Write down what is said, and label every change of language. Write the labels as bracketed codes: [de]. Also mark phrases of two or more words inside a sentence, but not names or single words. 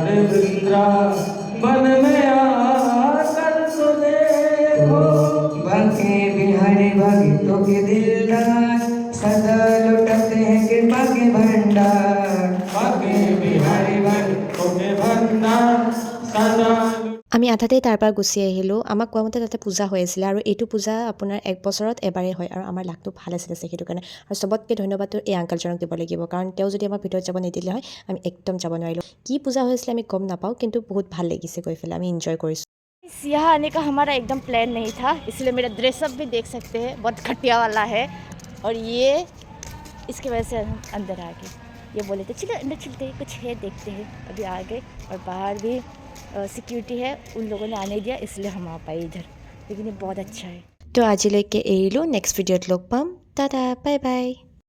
[hi] वृंदावन में आकर तो देखो बाके बिहारी भक्तों के दिलदार सदा लुटाते हैं कृपा के भंडार बाके बिहारी भक्तों के भंडार सदा [as] আমি আধাতেই তাৰ পৰা গুচি আহিলোঁ আমাক কোৱা মতে তাতে পূজা হৈ আছিলে আৰু এইটো পূজা আপোনাৰ 1 বছৰত এবাৰেই হয় আৰু আমাৰ লাকটো ভাল আছিলে সেইটো কাৰণে আৰু চবতকৈ ধন্যবাদটো এই আংকলজনক দিব লাগিব কাৰণ তেওঁ যদি আমাক ভিতৰত যাব নিদিলে হয় আমি একদম যাব নোৱাৰিলোঁ কি পূজা হৈছিলে আমি গম নাপাওঁ কিন্তু বহুত ভাল লাগিছে গৈ পেলাই আমি এনজয় কৰিছোঁ [hi] यहाँ आने का हमारा एकदम प्लान नहीं था इसलिए मेरा ड्रेसअप भी देख सकते हैं बहुत घटिया वाला है और ये इसकी वजह से हम अंदर आ गए ये बोले थे चलो अंदर चलते हैं कुछ है देखते हैं अभी आ गए और बाहर भी सिक्योरिटी है उन लोगों ने आने दिया इसलिए हम आ पाए इधर लेकिन ये बहुत अच्छा है [as] তো আজিলৈকে এৰিলোঁ নেক্সট ভিডিঅ'ত লগ পাম টাটা বাই বাই